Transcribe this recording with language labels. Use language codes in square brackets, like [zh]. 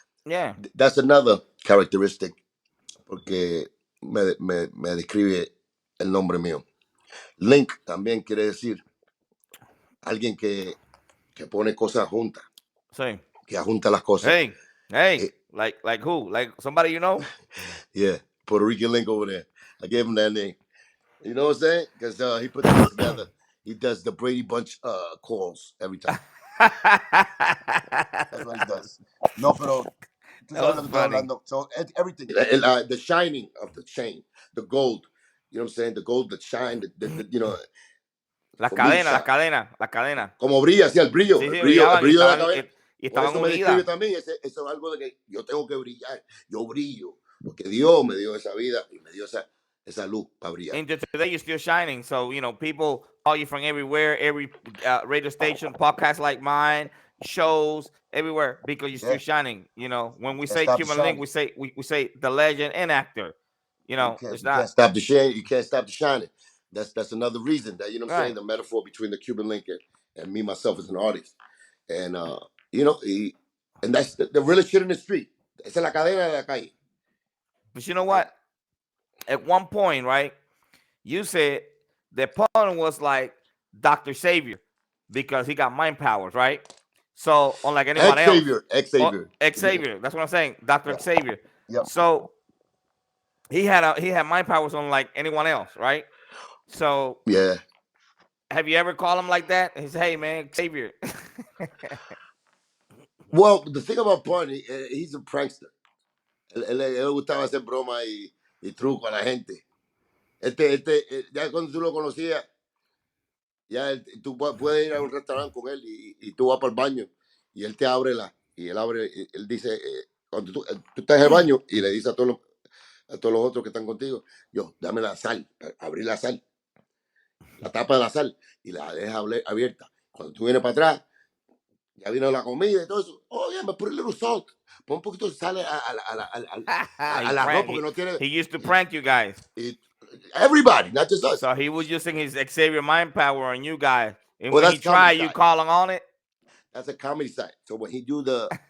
[en] Yeah. [es] That's another characteristic, porque me describe el nombre mío. Link también quiere decir alguien que pone cosas juntas. Sí. Que junta las cosas. [en] Hey, like who? Like somebody you know? Yeah, Puerto Rican Link over there. I gave him that name. You know what I'm saying? Because he put things together. He does the Brady Bunch calls every time. That's what he does. [es] No, pero tú sabes lo que estoy hablando. [en] So everything, the shining of the chain, the gold. You know what I'm saying? The gold that shine, you know. [es] Las cadenas. Como brilla, sí, el brillo. Sí, el brillo de la cabeza. Y estaban Por eso me describe también. Eso es algo de que yo tengo que brillar. Yo brillo. Porque Dios me dio esa vida y me dio esa luz para brillar. [en] And today you're still shining. So, people call you from everywhere, every radio station, podcast like mine, shows, everywhere, because you're still shining. When we say Cuban Link, we say the legend and actor. You can't stop the shining. You can't stop the shining. That's another reason that, you know what I'm saying, the metaphor between the Cuban Link and me, myself, as an artist. And, and that's the realest shit in the street. [es] Esa es la cadena de la calle. [en] But you know what? At one point, right, you said that Pun was like Dr. Savior because he got mind powers, right? So, unlike anyone else. Xavier. Xavier. That's what I'm saying. Dr. Xavier. Yep. So, he had mind powers unlike anyone else, right? So, yeah. Have you ever called him like that? He said, "Hey, man, Xavier." Well, the thing about Pun, he's a prankster. [es] Él le gustaba hacer broma y truco a la gente. Ya cuando tú lo conocías, ya tú puedes ir a un restaurante con él y tú vas para el baño y él te abre él dice, cuando tú estás en el baño y le dice a todos los otros que están contigo, dame la sal, abrir la sal, la tapa de la sal y la deja abierta. Cuando tú vienes para atrás, ya vino la comida y todo eso. [en] Oh, yeah, me put a little salt. [es] Pon un poquito de sal a la ropa que no tiene. [en] He used to prank you guys. Everybody, not just us. So he was using his Xavier mind power on you guys. And when he tried, you calling on it? That's a comedy side. So when he do the...